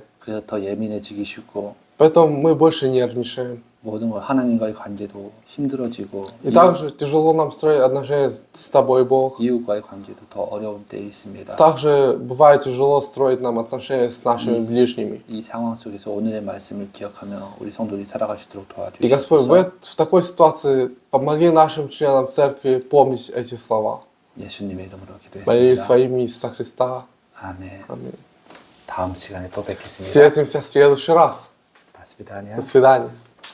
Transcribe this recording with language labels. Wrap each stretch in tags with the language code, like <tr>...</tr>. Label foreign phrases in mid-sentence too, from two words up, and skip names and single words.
<ko>그래서 더 예민해지기 쉽고</ko> <ru>поэтому мы больше нервничаем.</ru> <ko>모든 것 하나님과의 관계도 힘들어지고</ko> <ru>И также тяжело нам строить отношения с тобой, Бог.</ru> <ko>이웃과의 관계도 더 어려운 때에 있습니다.</ko> <ru>Также бывает тяжело строить нам отношения с нашими ближними.</ru> <ko>이 상황 속에서 오늘의 말씀을 기억하며 우리 성도들이 살아갈 수 있도록</ko> <ru>И Господь,</ru> <ko>도와주시옵소서.</ko> <ru>в такой ситуации помоги нашим членам церкви помнить эти слова.</ru> <ko>예수님의 이름으로</ko> <ru>Молюсь</ru> <ko>기도했습니다.</ko> <ru>во имя Иисуса Христа.</ru> <ko>아멘.</ko> <ru>Аминь.</ru> <ko>다음 시간에 또 뵙겠습니다.</ko> <ru>Встретимся в следующий раз. До свидания. До свидания.</ru>